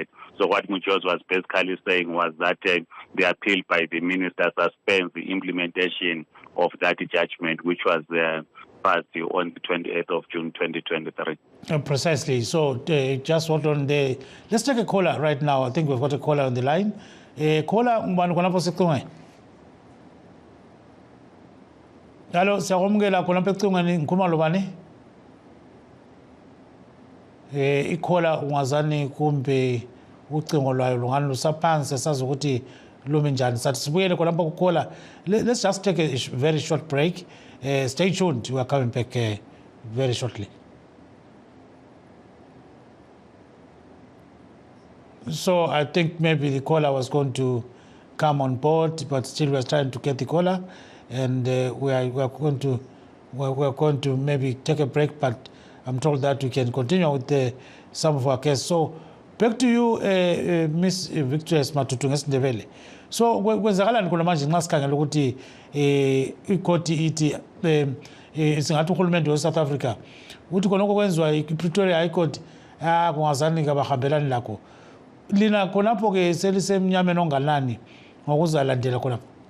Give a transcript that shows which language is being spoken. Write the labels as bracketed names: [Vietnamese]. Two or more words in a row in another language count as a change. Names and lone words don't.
[English] So what Mujoz was basically saying was that the appeal by the minister suspends the implementation of that judgment, which was passed on the 28th of June 2023. Precisely. So just hold on there. Let's take a caller right now. I think we've got a caller on the line. Caller, hello, [North Ndebele] siyamukela khona apha ecingweni ngikhuluma lobani? Ikhola ungazani kumbe ucingo lwayo lungani lusaphansi sazi ukuthi lumi njani. Sathi sibuyele khona apha kukhola. [English] Let's just take a very short break. Stay tuned. We are coming back very shortly. So I think maybe the caller was going to come on board, but still we're trying to get the caller, and we are going to maybe take a break. But I'm told that we can continue with some of our cases. So back to you, Miss Victoria Matutu ngesindebele. [North Ndebele] So kwenzakalani khona manje nxa sikhangela ukuthi ikhoti ithi singathi uhulumende we South Africa uthi khona okwenziwa iPretoria High Court kungazani kabahambelani lakho. Lina khonapho ke selisemnyameni onganani ngokuzalandela khonapho?